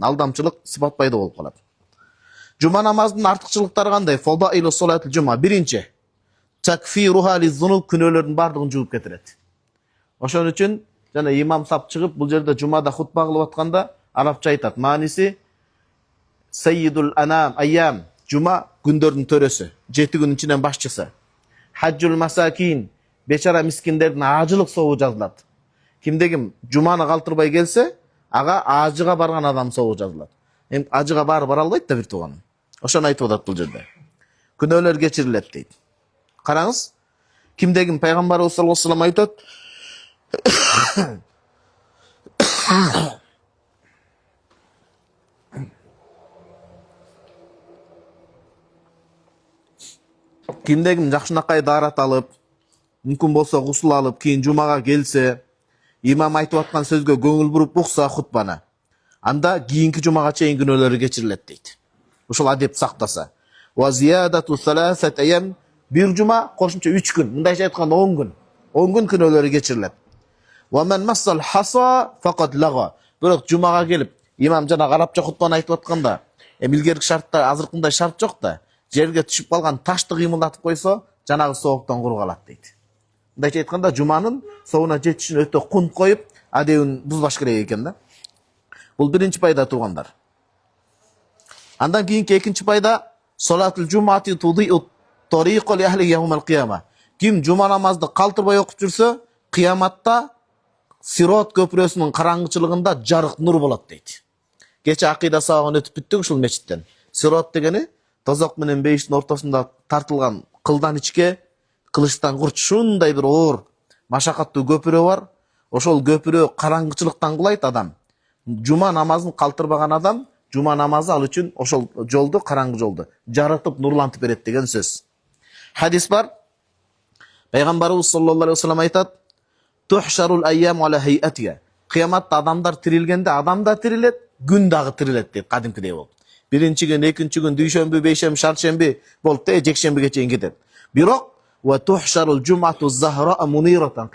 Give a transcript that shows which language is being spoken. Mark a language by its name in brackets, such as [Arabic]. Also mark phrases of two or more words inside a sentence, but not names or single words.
[Kyrgyz] Алдамчылык сыпат пайда болуп калат. Жума намазынын артыкчылыктары кандай? [Arabic] فضائل صلاة الجمعة. [Kyrgyz] Биринчи, [Arabic] تكفيرها للذنوب, [Kyrgyz] күнөөлөрдүн бардыгын жууп кетирет. Ошон үчүн жана имам сап чыгып бул жерде жумада хутба кылып атканда арабча айтат. [Arabic] Мааниси سيد الأنام أيام, [Kyrgyz] жума күндөрдүн төрөсү, 7 күнүн ичинен башчысы. [Arabic] حج المساكين, [Kyrgyz] бечара мискиндердин ажылык сообу жазылат. Кимде ким жуманы калтырбай келсе, ага ажыга барган адам сообу жазылат. Ажыга баары бара албайт да бир тууганым. Ошону айтып атат бул жерде. Күнөөлөр кечирилет дейт. Караңыз, кимде ким пайгамбарыбыз [Arabic] صلى الله عليه وسلم [Kyrgyz] айтат: кимде ким жакшынакай даарат алып, мүмкүн болсо гусул алып, кийин жумага келсе, имам айтып аткан сөзгө көңүл буруп укса хутбаны, анда кийинки жумага чейин күнөөлөрү кечирилет дейт. Ушул адеп сактаса. [Arabic] وزيادة ثلاثة أيام, [Kyrgyz] бир жума кошумча 3 күн, мындайча айтканда 10 күн. 10 күн күнөөлөрү кечирилет. [Arabic] ومن مس الحصى فقد لغا. [Kyrgyz] Бирок жумага келип, имам жана арабча хутбаны айтып атканда, илгерки шарттар азыркындай шарт жок да, жерге түшүп калган ташты кыймылдатып койсо, жанагы сооктон куру калат дейт. Мындайча айтканда, жуманын соогуна жетишин өтө кунт коюп, адебин бузбаш керек экен да. Бул биринчи пайда туугандар. [Arabic] Андан кийинки экинчи пайда, صلاة الجمعة تضيء الطريق لأهل يوم القيامة. [Kyrgyz] Ким жума намазды калтырбай окуп жүрсө, кыяматта Сирот көпүрөсүнүн караңгычылыгында жарык нур болот дейт. Кече акыйда сабагын өтүп бүттүк ушул мечиттен. Сирот дегени тозок менен бейиштин ортосунда тартылган кылдан ичке, кылычтан курч шундай бир оор, машакаттуу көпүрө бар. Ошол көпүрө караңгычылыктан кулайт адам. Жума намазын калтырбаган адам, жума намазы ал үчүн ошол жолду, караңгы жолду жарытып, нурлантып берет деген сөз. Хадис бар. Пайгамбарыбыз [Arabic] صلى الله عليه وسلم [Kyrgyz] айтат: [Arabic] "تحشر الأيام على هيئتها." [Kyrgyz] Кыяматта адамдар тирилгенде адам да тирилет, күн дагы тирилет дейт, кадимкидей болуп. Биринчи күн, экинчи күн, дүйшөмбү, бейшемби, шаршемби болуп да жекшембиге чейин кетет. [Arabic] Бирок وتحشر الجمعة زهراء منيرة.